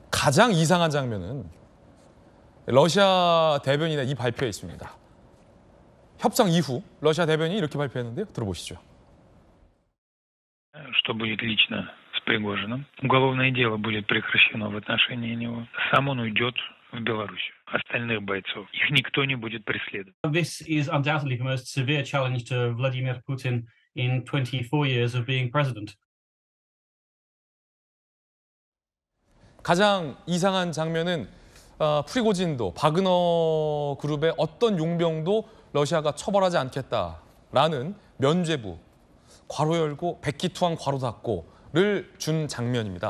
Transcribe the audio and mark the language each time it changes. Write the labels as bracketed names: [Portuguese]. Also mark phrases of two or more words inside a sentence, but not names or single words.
[Korean] 가장 이상한 장면은 러시아 대변인의 이 발표에 있습니다. 협상 이후 러시아 대변인이 이렇게 발표했는데요. 들어보시죠. [Russian] Что будет лично с Пригожиным. Уголовное дело будет прекращено в отношении него. Сам он уйдет в Беларусь. Остальных бойцов. Их никто не будет преследовать. [English] This is undoubtedly the most severe challenge to Vladimir Putin in 24 years of being president. [Korean] 가장 이상한 장면은 프리고진도 바그너 그룹의 어떤 용병도 러시아가 처벌하지 않겠다라는 면죄부 괄호 열고 백기투항 괄호 닫고를 준 장면입니다.